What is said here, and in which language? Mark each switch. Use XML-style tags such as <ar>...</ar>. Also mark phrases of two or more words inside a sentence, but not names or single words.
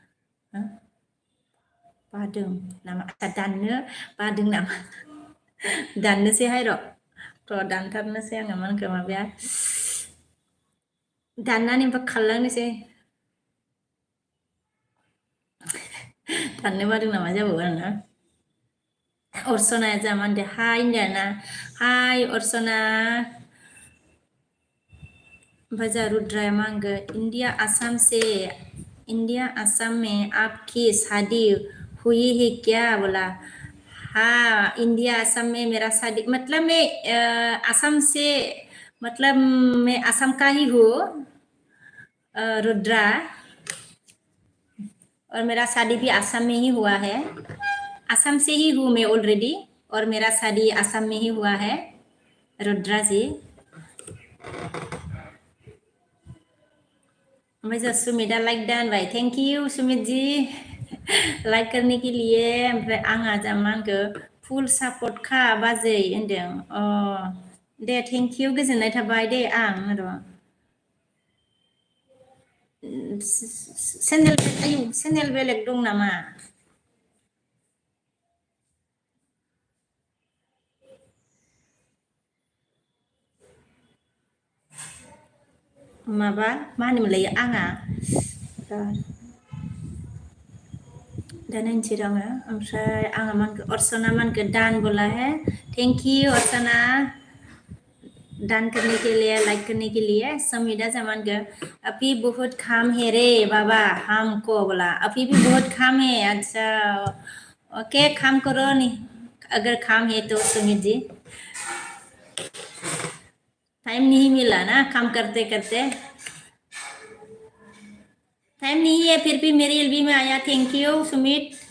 <brx>बादों नामा दाननो बादों नामा दाननोसैहाय र' दानथारनोसै आङो मा होनखो माबाया दाननानै ओमफ्राय खारलांनोसै दाननो बादों नामा जाबावो आरोना अर्चनाया जा मा होनदों हाय होनदों हाय अर्चना ओमफ्राय जा रुद्राया मा होनगोन</brx> <hi>इंडिया आसाम में आपकी शादी हुई है क्या बोला हाँ इंडिया आसाम में मेरा शादी मतलब मैं आसाम से मतलब मैं आसाम का ही हूँ रुद्रा और मेरा शादी भी आसाम में ही हुआ है आसाम से ही हूँ मैं ऑलरेडी और मेरा शादी आसाम में ही हुआ है रुद्रा जी</hi> <brx>ओमफ्राय सुमिता लाइक डान भाई</brx> <hi>थैंक यू सुमित जी लाइक करने के लिए</hi> <brx>ओमफ्राय आंहा जा मा होनखो</brx> <en>full support</en> <brx>खा बाजै होनदों अ दे</brx> <en>thank you</en> <brx>गोजोननाय थाबाय दे आं र' चेनेल बेलेग दं नामा माबा मा होनोमोनलाय आंहा दा नायनोसै र' आङो ओमफ्राय आङो मा होनखो अर्चना मा होनखो दान</brx> <hi>बोला है</hi> <en>thank you</en> <hi>अर्चना दान करने के लिए लाइक करने के लिए समीदा जमान के अभी बहुत काम है रे बाबा हमको बोला अभी भी बहुत काम है अच्छा ओके काम करो नहीं अगर काम है तो सुमित जी टाइम नहीं मिला ना काम करते करते टाइम नहीं है फिर भी मेरी एलबी में आया</hi> <en>thank you</en> <hi>सुमित</hi>